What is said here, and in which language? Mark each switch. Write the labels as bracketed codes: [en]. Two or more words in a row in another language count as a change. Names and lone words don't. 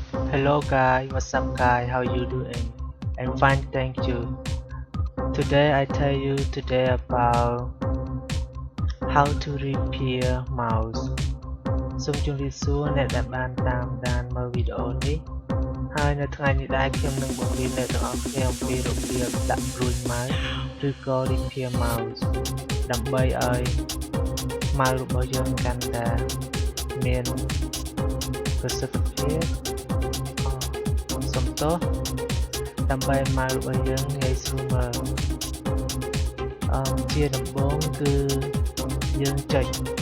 [en] Hello guys, what's up guys, how you doing? I'm fine, thank you. Today I tell you about how to repair mouse. [km] សូមជម្រាបសួរអ្នកដែលបានតាមដានមើលវីដេអូនេះហើយនៅថ្ងៃនេះដែរខ្ញុំនឹងបង្រៀនអ្នកទាំងអស់គ្នាអំពីរបៀបដាក់ព្រួយ mouse ឬក៏ [en] repair mouse [km] ដើម្បីឲ្យ mouse របស់យើងកាន់តែមានប្រសិទ្ធភាពសំទោសដើម្បី mouse របស់យើងងាយស្រួលមើលជាដំបូងគឺយើងចុច